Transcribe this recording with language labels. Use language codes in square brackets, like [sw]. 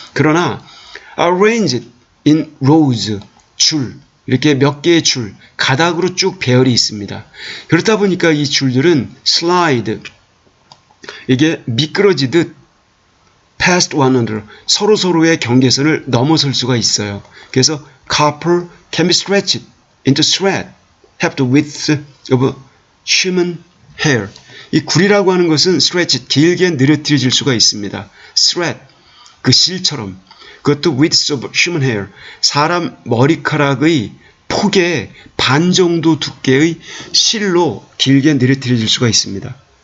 [ko] 그러나 [en] arranged in rows, [ko] 줄, 이렇게 몇 개의 줄, 가닥으로 쭉 배열이 있습니다. 그렇다 보니까 이 줄들은 slide, 이게 미끄러지듯 [en] past one another, [ko] 서로서로의 경계선을 넘어설 수가 있어요. [en] 그래서 copper can be stretched into thread, have the width of human hair. [ko] 이 굴이라고 하는 것은 stretched, 길게 늘어뜨려질 수가 있습니다. thread, 그 실처럼. 그것도 [en] width of human hair, [ko] 사람 머리카락의 폭의 반 정도 두께의 실로 길게 늘어뜨려질 수가 있습니다.